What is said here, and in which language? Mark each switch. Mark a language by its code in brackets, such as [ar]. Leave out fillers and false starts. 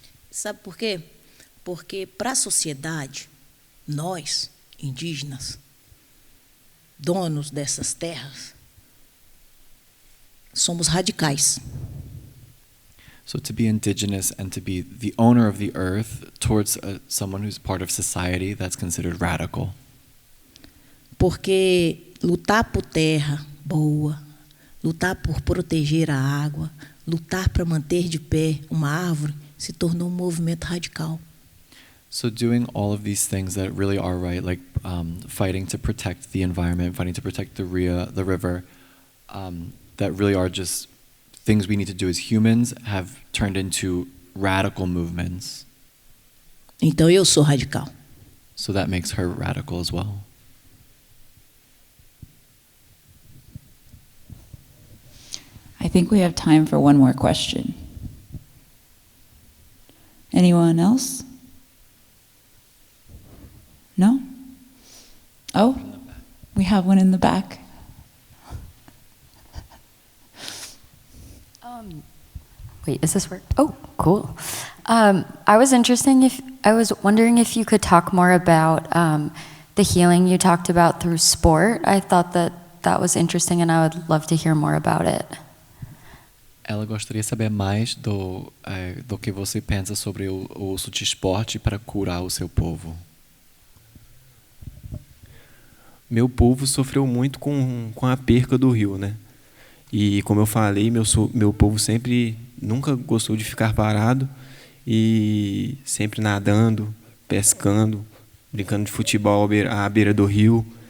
[pt] Sabe por quê? Porque para a sociedade, nós, indígenas, donos dessas terras, somos radicais. [en] So to be indigenous and to be the owner of the earth towards someone who's part of society, that's considered radical. [pt] Porque lutar por terra boa, lutar por proteger a água, lutar para manter de pé uma árvore, se tornou movimento radical. [en] So doing all of these things that really are right, like fighting to protect the environment, fighting to protect the river, that really are just things we need to do as humans, have turned into radical movements. [pt] Então eu sou radical. [en] So that makes her radical as well. I think we have time for one more question. Anyone else? No? Oh, we have one in the back. Wait, is this work? Oh, cool. I was wondering if you could talk more about the healing you talked about through sport. I thought that was interesting, and I would love to hear more about it. [pt] Ela gostaria de saber mais do que você pensa sobre o uso de esporte para curar o seu povo. Meu povo sofreu muito com a perca do rio, né? E como eu falei, meu povo nunca gostou de ficar parado e sempre nadando, pescando, brincando de futebol à beira do rio.